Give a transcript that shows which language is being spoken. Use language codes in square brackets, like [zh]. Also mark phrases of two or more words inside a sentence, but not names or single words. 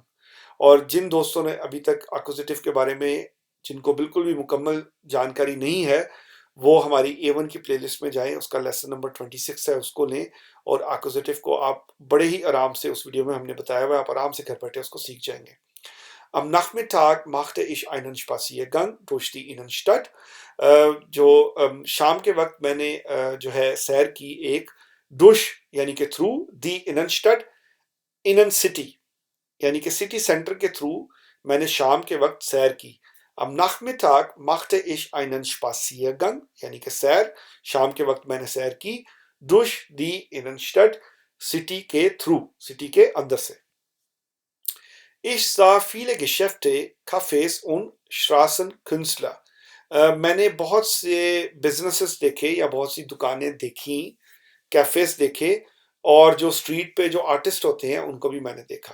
[hi] और जिन दोस्तों ने अभी तक एक्कुजेटिव के बारे में, जिनको बिल्कुल भी मुकम्मल जानकारी नहीं है, वो हमारी A1 की प्लेलिस्ट में जाएं, उसका लेसन नंबर 26 है, उसको लें, और एक्कुजेटिव को आप बड़े ही आराम से, उस वीडियो में हमने बताया हुआ, आप आराम से घर बैठे उसको सीख जाएंगे। [de] Am Nachmittag machte ich einen Spaziergang durch die Innenstadt, [hi] जो शाम के वक्त मैंने जो है सैर की एक, durch यानी कि थ्रू, [de] die Innenstadt, [hi] इनन सिटी यानी कि [en] city centre [hi] के थ्रू मैंने शाम के वक्त सैर की। [de] Am Nachmittag machte ich einen Spaziergang, [hi] यानी कि सैर, शाम के वक्त मैंने सैर की, [de] durch die Innenstadt, [hi] सिटी के थ्रू, सिटी के अंदर से। [de] Ich sah viele Geschäfte, Cafés und Straßenkünstler. [hi] मैंने बहुत से बिजनेसेस देखे या बहुत सी दुकानें देखी, कैफेस देखे, और जो स्ट्रीट पे जो आर्टिस्ट होते हैं उनको भी मैंने देखा।